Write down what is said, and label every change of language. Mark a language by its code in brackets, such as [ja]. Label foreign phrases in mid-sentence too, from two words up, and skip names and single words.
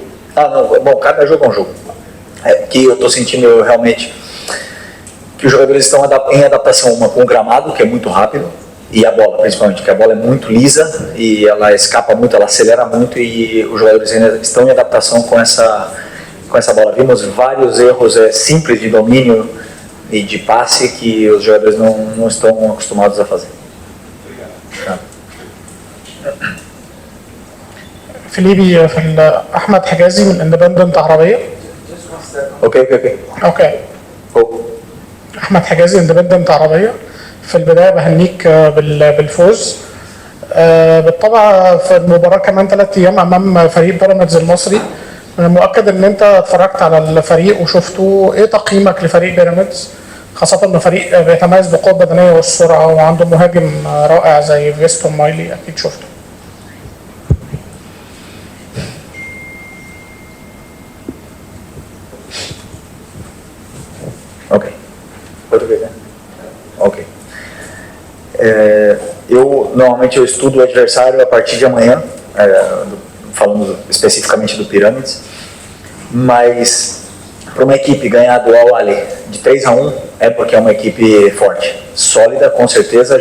[pt] Não, bom, cada jogo é um jogo. Que eu estou sentindo realmente que os jogadores estão em adaptação, uma com o gramado, que é muito rápido, e a bola, principalmente, que a bola é muito lisa e ela escapa muito, ela acelera muito, e os jogadores ainda estão em adaptação com essa bola. Vimos vários erros simples de domínio e de passe que os jogadores não estão acostumados a fazer. Obrigado. [ar] فيليبي أحمد حجازي من اندبندنت عربية. اوكي. أحمد حجازي اندبندنت عربية. في البداية بهنيك بالفوز. بالطبع في المباراة كمان 3 أيام أمام فريق بيراميدز المصري. من المؤكد إن أنت اتفرجت على الفريق وشفته. إيه تقييمك لفريق بيراميدز؟ خاصة إنه فريق بيتميز بالقوة البدنية والسرعة وعنده مهاجم رائع زي فيستون مايلي، أكيد شفته. [pt] Ok. Português, né? Ok. Normalmente eu estudo o adversário a partir de amanhã, falando especificamente do Pirâmides, mas para uma equipe ganhar do Al-Ahly de 3-1 é porque é uma equipe forte, sólida, com certeza.